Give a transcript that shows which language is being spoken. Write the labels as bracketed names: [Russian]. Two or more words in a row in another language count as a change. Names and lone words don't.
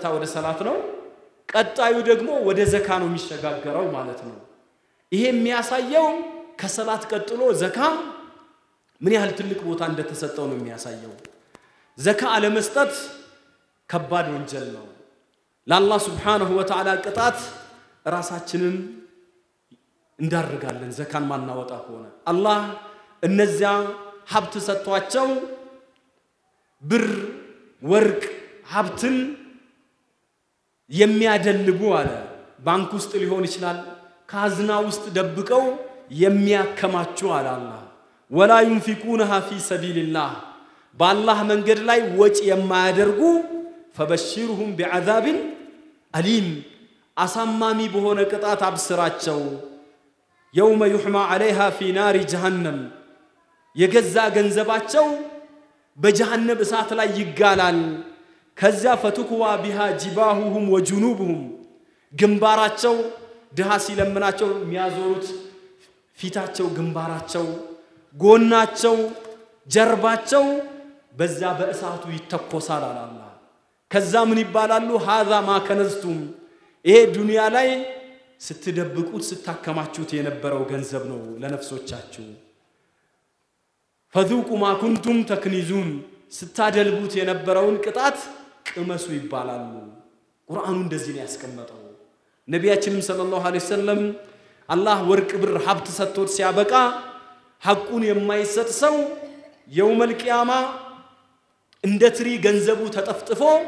[Amharic] ወደ ሰላት ነው ቀጣዩ ደግሞ ወደ ዘካ ነው የሚሸጋገረው ማለት ነው ይሄ የሚያሳየው ከሰላት ቀጥሎ ዘካ ምን ያህል ትልቅ ቦታ እንደተሰጠው ነው የሚያሳየው ዘካ አለመስጠት ከባድ ወንጀል ነው ለአላህ [Arabic] سبحانه وتعالى [Amharic] ቅጣት ራሳችንን እንዳርጋለን ዘካን ማናወጣ ሆነ አላህ እነዚያ ሀብት ሰጥቷቸው ብር ወርቅ ሀብትን የሚያደልቡ አለ ባንክ ውስጥ ሊሆን ይችላል ካዝና ውስጥ ደብቀው የሚያከማቹ አለ አላህ [Arabic] ولا ينفقونها في سبيل الله بالله [Amharic] መንገድ ላይ ወጪ የማያደርጉ [Arabic] فبشرهم بعذاب أليم [Amharic] አሳማሚ በሆነ ቅጣት አብስራቸው [Arabic] يوم يحمى عليها في نار جهنم [Amharic] የገዛ ገንዘባቸው በጀሃነም እሳት ላይ ይጋላል ከዛ [Arabic] فتكوى بها جباههم وجنوبهم [Amharic] ግንባራቸው ድሃ ሲለምናቸው የሚያዞሩት ፊታቸው ግንባራቸው ጎናቸው ጀርባቸው በዛ በእሳቱ ይተኮሳል አላህ ከዛ ምን ይባላሉ [Arabic] هذا ما كنزتم [Amharic] ይሄ ዱንያ ላይ ስትደብቁት ስታከማቹት የነበረው ገንዘብ ነው ለነፍሶቻችሁ [Arabic] فذوقوا ما كنتم تكنزون [Amharic] ስታደልቡት የነበረውን ቅጣት ቅመሱ ይባላሉ ቁርአኑ እንደዚህ ነው ያስቀመጠው ነቢያችንም [Arabic] صلى الله عليه وسلم [Amharic] አላህ ወርቅ ብር ሀብት ሰጥቶት ሲያበቃ ሐቁን የማይሰጥ ሰው [Arabic] يوم القيامة [Amharic] እንደ ትሪ ገንዘቡ ተጠፍጥፎ